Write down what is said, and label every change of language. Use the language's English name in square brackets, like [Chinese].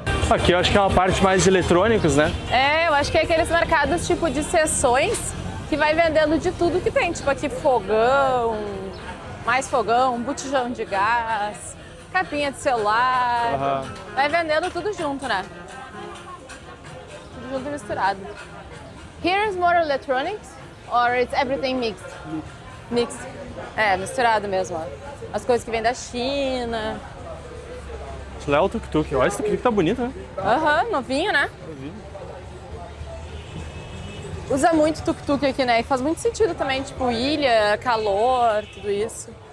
[Portuguese] Aqui eu acho que é uma parte mais de eletrônicos, né? É, eu acho que é aqueles mercados tipo de sessões que vai vendendo de tudo que tem. Tipo aqui fogão, mais fogão, botijão de gás, capinha de celular. Vai vendendo tudo junto, né? Tudo junto e misturado. [English] Here is more electronics or it's everything mixed? [Portuguese] Mixed. É, misturado mesmo, ó. As coisas que vêm da China. Léo tuk-tuk. Olha esse tuk-tuk tá bonito, né? Aham, novinho, né? Usa muito tuk-tuk aqui, né? E faz muito sentido também, tipo, ilha, calor, tudo isso.